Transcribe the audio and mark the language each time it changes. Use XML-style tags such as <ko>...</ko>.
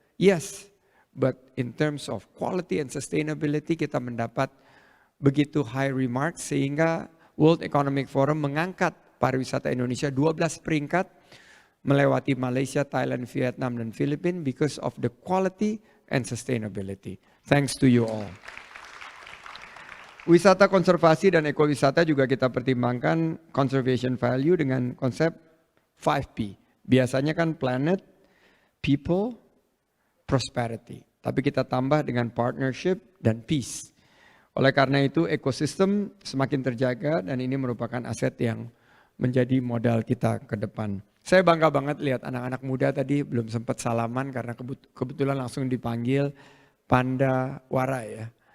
<en>Yes, but in terms of quality and sustainability</en> <id>kita mendapat begitu</id> <en>high remarks</en> <id>sehingga World Economic Forum mengangkat pariwisata Indonesia 12 peringkat melewati Malaysia, Thailand, Vietnam, dan Filipina</id> <en>because of the quality and sustainability. Thanks to you all.</en> <id>Wisata konservasi dan ekowisata juga kita pertimbangkan</id> <en>conservation value</en> <id>dengan konsep 5P. Biasanya kan planet, people, prosperity. Tapi kita tambah dengan partnership dan peace. Oleh karena itu ekosistem semakin terjaga dan ini merupakan aset yang menjadi modal kita ke depan. Saya bangga banget lihat anak-anak muda tadi belum sempat salaman karena kebetulan langsung dipanggil Panda Wara ya.</id>